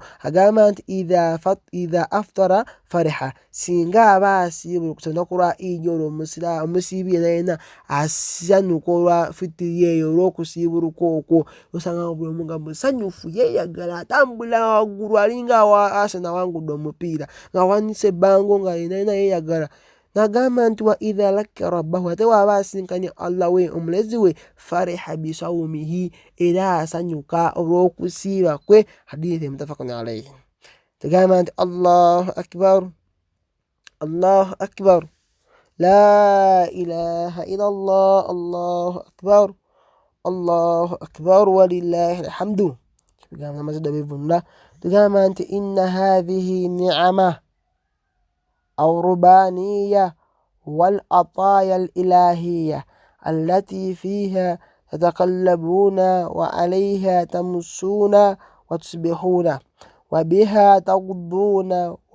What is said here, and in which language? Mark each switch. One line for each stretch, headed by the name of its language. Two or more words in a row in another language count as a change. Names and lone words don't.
Ganda: Agamba nti
Arabic: إذا أفطر فرح,
Ganda: singa aba asiibula olunaku lwa Idi olwo omusiibi yenna asanyuka olwa fitiri eyo olw'okusiibuluka okwo, osanga buli omu nga musanyufu, yeeyagala, atambula waggulu alinga Arsenal awangudde omupiira ng'awanise ebbango nga yenna yeeyagala. N'agamba nti
Arabic: وإذا لقي ربه,
Ganda: ate waaba asinkanye Allah we omulezi we,
Arabic: فرح بصومه,
Ganda: era asanyuka olw'okusiiba kwe.
Arabic: حديث متفق عليه. Tugamba nti الله أكبر، الله أكبر، لا إله إلا الله، الله أكبر، الله أكبر ولله الحمد.
Ganda: Tugamba amazidde bivunula. Tugamba nti
Arabic: إن هذه نعمة أو ربانية والعطايا الإلهية التي فيها تتقلبون وعليها تمسون وتصبحون وبها تغضون